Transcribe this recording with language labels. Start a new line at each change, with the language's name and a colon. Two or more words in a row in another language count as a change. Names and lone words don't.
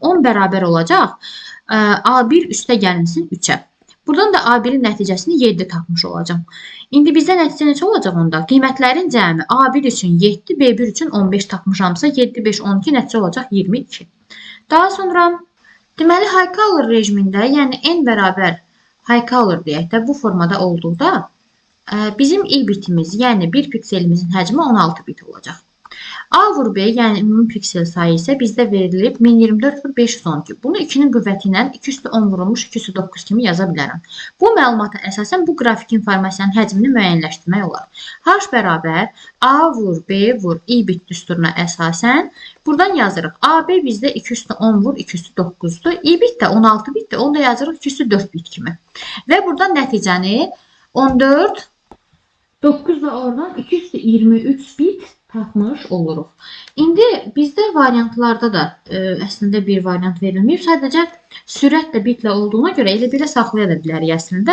Azerbaijani: 10 bərabər olacaq. A1 üstə gəlinsin 3-ə. Buradan da A1-in nəticəsini 7 tapmış olacam. İndi bizdə nəticə neçə olacaq onda? Qiymətlərin cəmi A1 üçün 7, B1 üçün 15 tapmışamsa 7, 5, 12 nəticə olacaq 22. Daha sonra deməli
English: high color
Azerbaijani: rejimində, yəni n bərabər
English: high color
Azerbaijani: deyək də bu formada olduqda bizim i bitimiz, yəni bir pikselimizin həcmi 16 bit olacaq. A vur B, yəni ümumi piksel sayı isə bizdə verilib 1024 vur 512. Bunu 2-nin qüvvəti ilə 2 üstü 10 vurulmuş 2 üstü 9 kimi yaza bilərəm. Bu məlumata əsasən bu qrafik informasiyanın həcmini müəyyənləşdirmək olar. H bərabər A vur B vur i bit düsturuna əsasən buradan yazırıq. AB bizdə 2 üstü 10 vur 2 üstü 9-dur. I bit də 16 bitdir. Onu da yazırıq 2 üstü 4 bit kimi. Və buradan nəticəni 14, 9 da oradan 2 üstü 23 bit tapmış oluruq. İndi bizdə variantlarda da əslində bir variant verilməyib. Sadəcə sürətlə bitlə olduğuna görə elə belə saxlaya da bilərik əslində.